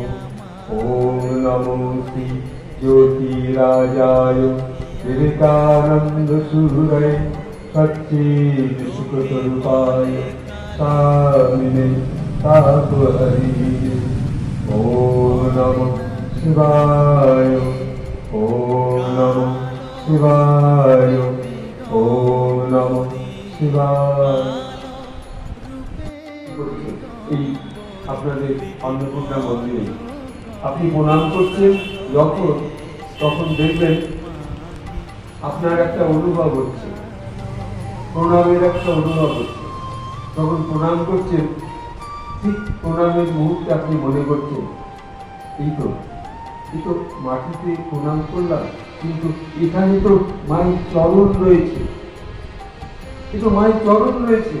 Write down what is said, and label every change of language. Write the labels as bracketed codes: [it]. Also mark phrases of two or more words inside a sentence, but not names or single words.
[sa] ॐ नमो श्री ज्योतिराजाय विवेकानन्दसूरये सच्चित् सुखस्वरूपाय स्वामिने तापहरिणे। ॐ नमः शिवाय, ॐ नमः शिवाय, ॐ नमः शिवाय। [bn] এই আপনাদের অন্নপূর্ণা মন্দিরে আপনি প্রণাম করছেন যখন, তখন দেখবেন আপনার একটা অনুভব হচ্ছে, প্রণামের একটা অনুভব হচ্ছে। যখন প্রণাম করছেন ঠিক প্রণামের মুহূর্তে আপনি মনে করছেন এই তো মাটিতে প্রণাম করলাম, কিন্তু এখানে তো মায়ের চরণ রয়েছে, এই তো মায়ের চরণ রয়েছে।